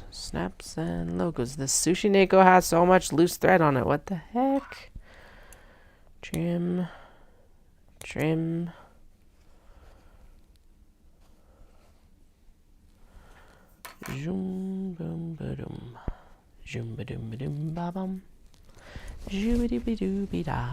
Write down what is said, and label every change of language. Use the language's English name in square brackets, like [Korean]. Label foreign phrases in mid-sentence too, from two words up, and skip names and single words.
[English] Snaps and logos. This sushi Neko has so much loose thread on it. What the heck? Trim. Trim. Zoom boom ba-dum. Zoom ba-dum ba-dum ba-bum. Zoobity ba-doo da.